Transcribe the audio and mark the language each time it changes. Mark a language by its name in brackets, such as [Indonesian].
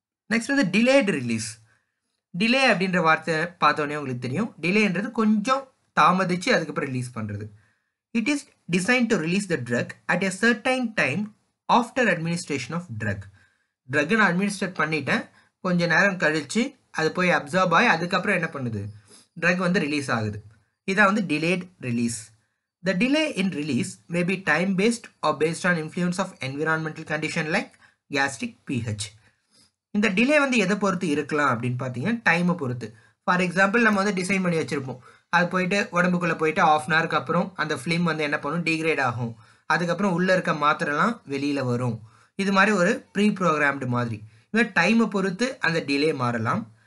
[Tamil] Next வந்து delayed release. Delay அப்படின்ற வார்த்தை பார்த்தோன்னே உங்களுக்கு தெரியும், டிலேன்றது கொஞ்சம் தாமதிச்சு அதுக்கப்புறம் ரிலீஸ் பண்ணுறது. [English] It is design to release the drug at a certain time after administration of drug. [Tamil] ட்ரக்கை நான் அட்மினிஸ்ட்ரேட் பண்ணிட்டேன், கொஞ்சம் நேரம் கழித்து அது போய் அப்சார்ப் ஆகி அதுக்கப்புறம் என்ன பண்ணுது, ட்ரக் வந்து ரிலீஸ் ஆகுது. இதான் வந்து delayed release. [English] The delay in release may be time based or based on influence of environmental condition like gastric pH. [Tamil] இந்த டிலே வந்து எதை பொறுத்து இருக்கலாம் அப்படின்னு பார்த்தீங்கன்னா டைமை பொறுத்து. ஃபார் எக்ஸாம்பிள் நம்ம வந்து டிசைன் பண்ணி வச்சுருப்போம், அது போயிட்டு உடம்புக்குள்ளே போயிட்டு 1/2 hour அப்புறம் அந்த ஃபிலிம் வந்து என்ன பண்ணும், டீக்ரேட் ஆகும், அதுக்கப்புறம் உள்ளே இருக்க மாத்திரைலாம் வெளியில் வரும். இது மாதிரி ஒரு ப்ரீ ப்ரோக்ராம்டு மாதிரி. இவன் டைமை பொறுத்து அந்த டிலே மாறலாம்.